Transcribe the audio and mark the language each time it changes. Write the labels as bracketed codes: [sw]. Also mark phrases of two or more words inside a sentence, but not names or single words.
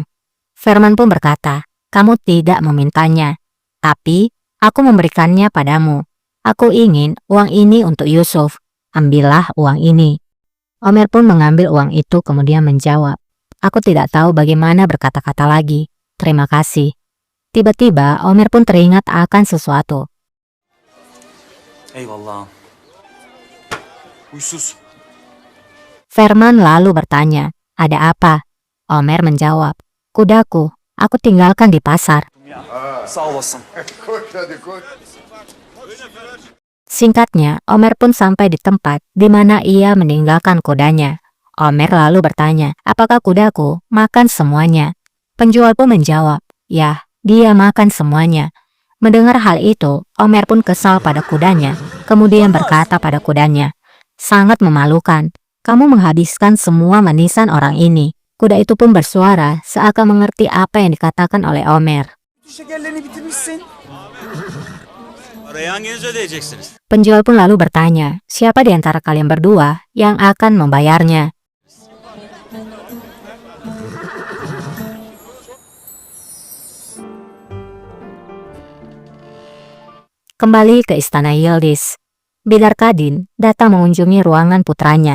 [id] Ferman pun berkata, kamu tidak memintanya, tapi aku memberikannya padamu. Aku ingin uang ini untuk Yusuf. Ambillah uang ini. Omer pun mengambil uang itu kemudian menjawab, aku tidak tahu bagaimana berkata-kata lagi. Terima kasih. Tiba-tiba Omer pun teringat akan sesuatu. [tr] Eyvallah. Huysuz. [id] Ferman lalu bertanya, ada apa? Omer menjawab, kudaku, aku tinggalkan di pasar. Ya. [tr] Sağ olasın. Koş hadi koş. [id] Singkatnya, Omer pun sampai di tempat di mana ia meninggalkan kudanya. Omer lalu bertanya, apakah kudaku makan semuanya? Penjual pun menjawab, ya, dia makan semuanya. Mendengar hal itu, Omer pun kesal pada kudanya, kemudian berkata pada kudanya, sangat memalukan, kamu menghabiskan semua manisan orang ini. Kuda itu pun bersuara seakan mengerti apa yang dikatakan oleh Omer. [tr] Şekerlerini bitirmişsin. Parayı hanginiz ödeyeceksiniz? [id] Penjual pun lalu bertanya, siapa di antara kalian berdua yang akan membayarnya? Kembali ke istana Yildiz, Bidar Kadin datang mengunjungi ruangan putranya.